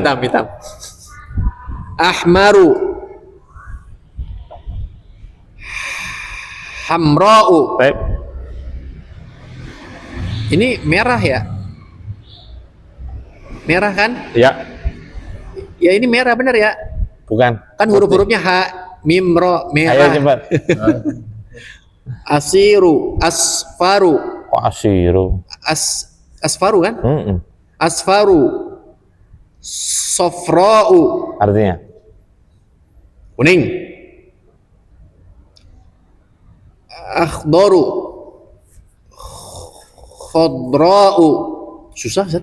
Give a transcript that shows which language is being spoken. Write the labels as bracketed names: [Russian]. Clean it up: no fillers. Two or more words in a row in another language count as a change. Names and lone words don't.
[Arabic] Hitam. أحمرُ. حمراءُ. [Indonesian] Baik. Ini merah ya? Merah kan? Ya, Ya ini merah bener ya? bukan. Kan huruf-hurufnya ha, mim, ro, Ayo merah. cepat. Asiru, asfaru, Kok asiru? asfaru kan? Mm-mm. [Arabic] أصفرُ، صفراءُ, [Indonesian] Artinya? kuning. [Arabic] أخضرُ، خضراءُ, [Indonesian] susah Zat.